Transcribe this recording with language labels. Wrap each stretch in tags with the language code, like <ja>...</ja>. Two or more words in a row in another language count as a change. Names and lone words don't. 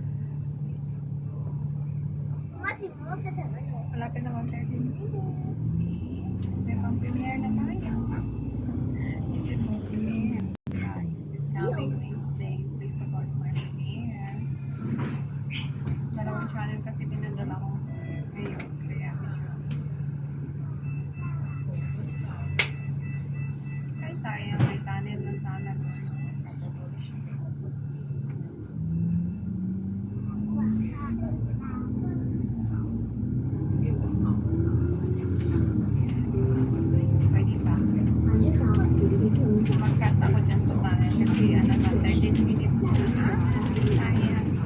<yue>媽前面嗰車停喺度。</yue> <tl>Malapit na 30 minutes. May pang-premiere na tayo.</tl> <en>This is my premiere, guys. This coming Wednesday. Please support my premiere.</en> <tl>Dalawang channel kasi dinadala ko ngayon. Kaya medyo... Ay, sayang. May tunnel na sana doon. Magkat ako dyan sa bayan kasi ano na 13 minutes na sayang.</tl>